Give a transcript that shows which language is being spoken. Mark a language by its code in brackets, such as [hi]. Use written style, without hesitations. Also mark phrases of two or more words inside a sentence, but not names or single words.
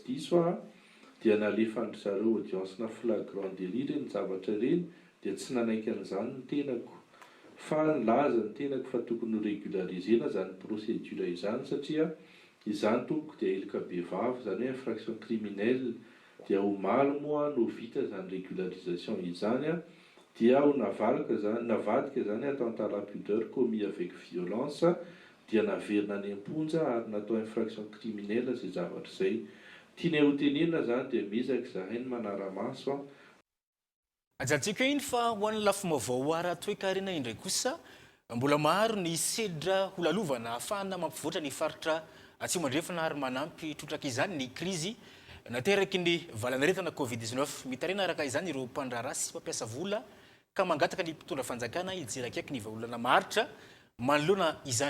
[mg] diso dia nalefandry zareo audience-na [fr] flagrant délit [mg] reny zavatra ireny dia tsy nanaiky an'izany ny tenako fa nilaza ny tenako fa tokony régularisena zany procédure izany satria izany tompoko dia ilika be vavy zany hoe [fr] infraction criminelle [mg] dia omaly moa no vita zany régularisation izany dia ho navadika zany [fr] attentat à la pudeur commis avec violence [mg] dia naverina any am-ponja ary natao [fr] infraction criminelle [mg] zay zavatra izay tiany hotenenina zany dia mizaka zahay ny manara-maso ajantsika iny fa ho an'ny lafim-baovao raha toe-karena indray kosa mbola maro ny sedra holalovana ahafahana mampivoatra ny faritra atsimo andrefana ary manampy trotraka izany ny krizy nateraky ny valanaretana covid-19 mitarena araka izany ireo mpandrara sy mampiasa vola ka mangataka ny mpitondra fanjakana hijerakaiky ny vaolana maharitra manoloana izany.